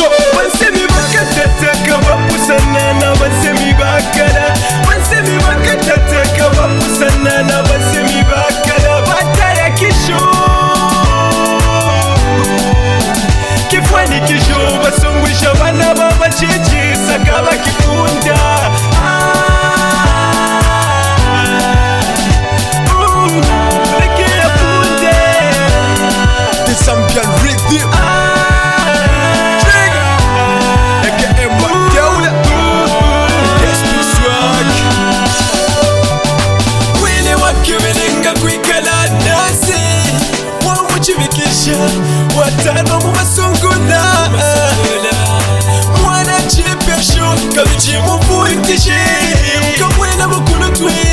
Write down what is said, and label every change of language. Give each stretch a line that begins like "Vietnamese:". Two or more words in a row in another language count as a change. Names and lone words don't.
Bemba: Bansemi Bakatataka bapusanana Bansemi bakala. Bansemi Bakatataka bapusanana Bansemi bakala. Bataya kisho kifwani kisho basungwisha bana baba chichi sakaba kifunda.
English: The champion rhythm.
Bemba: Watano mu masongola mwana chipesho kabichi mu puitishe ukamwena bukulutwe